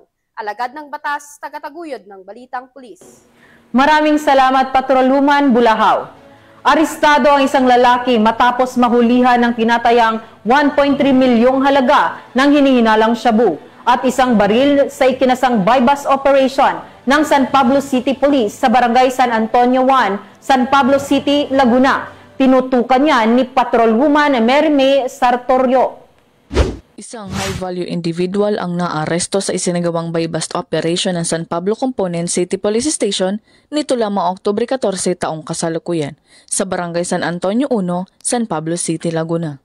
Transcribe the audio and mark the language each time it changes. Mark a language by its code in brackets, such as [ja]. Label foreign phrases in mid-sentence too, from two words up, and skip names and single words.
[tl] Alagad ng batas, tagataguyod ng Balitang Pulis. Maraming salamat, Patrolwoman Bulahaw. Arestado ang isang lalaki matapos mahulihan ng tinatayang 1.3 milyong halaga ng hinihinalang shabu at isang baril sa ikinasang [en] buy-bust operation [tl] ng San Pablo City Police sa Barangay San Antonio 1, San Pablo City, Laguna. Tinutukan yan ni Patrolwoman Mary May Sartorio. Isang [en] high-value individual [tl] ang naaresto sa isinagawang [en] buy-bust operation [tl] ng San Pablo Component City Police Station nito lamang Oktubre 14 taong kasalukuyan sa Barangay San Antonio 1, San Pablo City, Laguna.